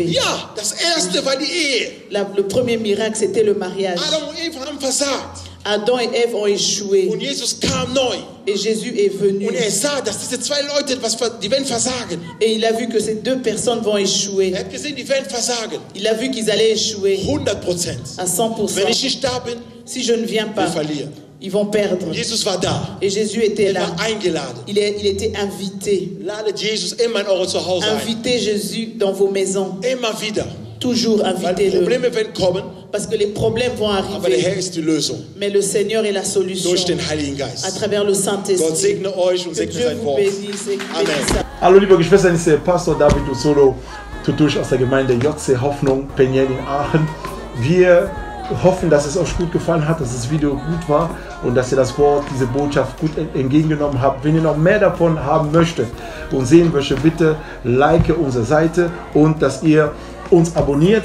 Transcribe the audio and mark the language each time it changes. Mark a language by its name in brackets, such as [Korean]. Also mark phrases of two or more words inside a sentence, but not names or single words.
[German] Ja, das erste war die Ehe. [French] Le premier miracle, c'était le mariage. [German] Adam und Eva haben versagt. [French] Adam et Ève ont échoué. [German] Und Jesus kam neu. [French] Et Jésus est venu. [German] Und er sah, dass diese 2 Leute, die werden versagen. [French] Et il a vu que ces 2 personnes vont échouer. [German] Er hat gesehen, die werden versagen. [French] Il a vu qu'ils allaient échouer [German] 100%. [French] à 100%. [German] Wenn ich nicht da bin, [French] Si je ne viens [German] wir [French] pas, [German] verlieren. [French] ils vont perdre. [German] Jesus war da. [French] Et Jésus était [German] Er [French] là. [German] war eingeladen. [French] Il était invité. [German] Ladet Jesus immer in eure Zuhause ein. [French] Invitez Jésus dans vos maisons. [German] Immer wieder. [French] Toujours [German] Weil [French] invitez-le. [German] Probleme werden kommen, [French] Parce que les problèmes vont [German] aber der Herr [French] arriver. [German] ist die Lösung. [French] Mais le Seigneur est la solution. [German] Durch den Heiligen [French] À [German] Geist. [French] travers le [German] Gott [French] Saint-Esprit. [German] segne euch und [French] Que [German] segne [French] Dieu [German] sein [French] vous [German] Wort. [French] bénisse et qu'il [German] Amen. [French] bénisse sa [German] Hallo liebe Geschwister, ich bin Pastor David Usolo, Tutusch aus der Gemeinde JC Hoffnung, Penien in Aachen. Wir hoffen, dass es euch gut gefallen hat, dass das Video gut war und dass ihr das Wort, diese Botschaft gut entgegengenommen habt. Wenn ihr noch mehr davon haben möchtet und sehen möchtet, bitte like unsere Seite und dass ihr uns abonniert.